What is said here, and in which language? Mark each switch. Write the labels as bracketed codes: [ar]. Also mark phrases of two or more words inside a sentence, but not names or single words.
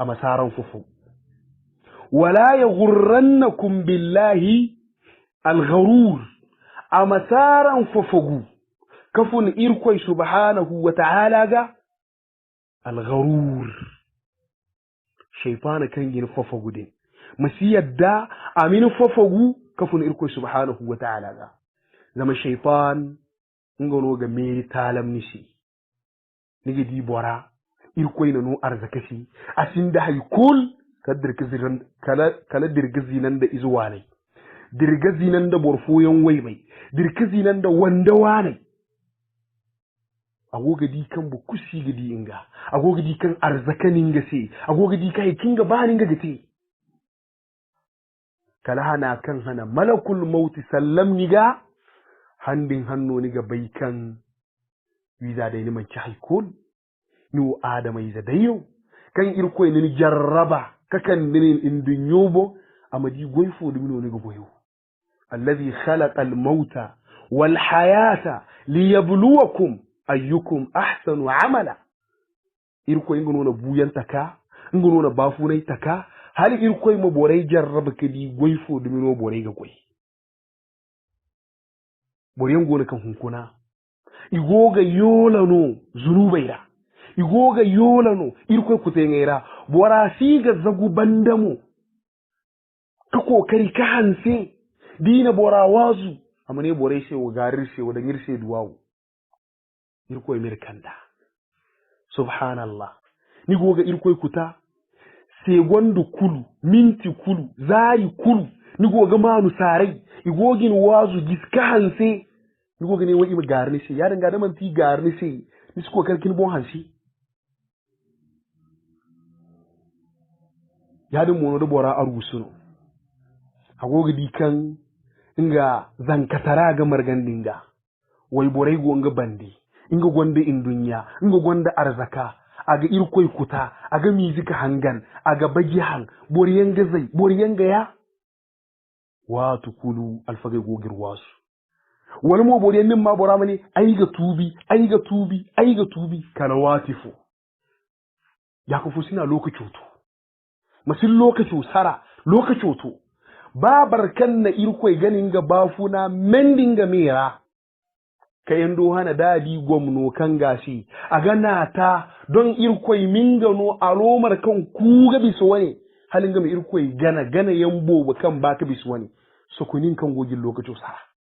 [dje] masaran fufu [ar] ولا يغرنكم بالله الغرور [dje] a masaran fufugu kafun irkoi [ar] سبحانه وتعالى [dje] ga algharur shaytan kan yin fufugu din masiyadda amin fufugu kafun irkoi [ar] سبحانه وتعالى [dje] ga zama shaytan ngono ga meri talam nishi nige di bora irkoi nanu arzakashi asinda haykul kala dirgazi nan da izuwanai dirgazi nan da borfoyon waibai dirgazi nan da wanda wanai agoga di kan bu kusi gidi inga agoga di kan arzakanin gase agoga di kai kinga banin ga gate kala hana kan hana malakul maut sallam niga handin hanno niga baikan wiza da ni man ci haykul ni adama yiza dayo kan irkoi ni jarraba kakan nin indin yobo amadi goyfo dum no niga boyo [ar] الذي خلق الموت والحياة ليبلوكم أيكم أحسن عملا [dje] irkoi ngono na buyan taka ngono na bafunai taka hal irkoi mo borai jarraba kadi goyfo dum no borai ga goy boriyan gona kan hunkuna igoga yolano zunubaira igoga yolano irkoi kutengera bora siga zagu bandamu ka kokari ka hanse dina bora wazu amane borai she wa garir she wa dangir she duwawu irkoi mirkanda subhanallah ni goga irkoi kuta segondu kulu minti kulu zari kulu ni goga manu sarai igogin wazu giska hanse ni goga ne wani garni she ya danga da man ti garni she ni su kokar kin bon hansi ya din mono da bora arusuno agoga dikan inga zankatara ga margandinga wai borai gonga bandi inga gonda indunya inga gonda arzaka aga irkoi kuta aga mizika hangan aga bagihan boriyan gazai boriyan gaya wa tukulu alfage gogir wasu wani mo boriyan min ma bora mani ai ga tubi kana watifu ya kufu sina lokaci to masin lokaci sara lokaci to babar kan na irkoi ganin ga bafuna mendin ga mera kayan hana dadi gwamno kan gashi a gana ta don irkoi min gano alomar kan kuga bisu wani halin gama irkoi gana yambo ba kan baka bisu wani sukunin kan gogin lokacin sara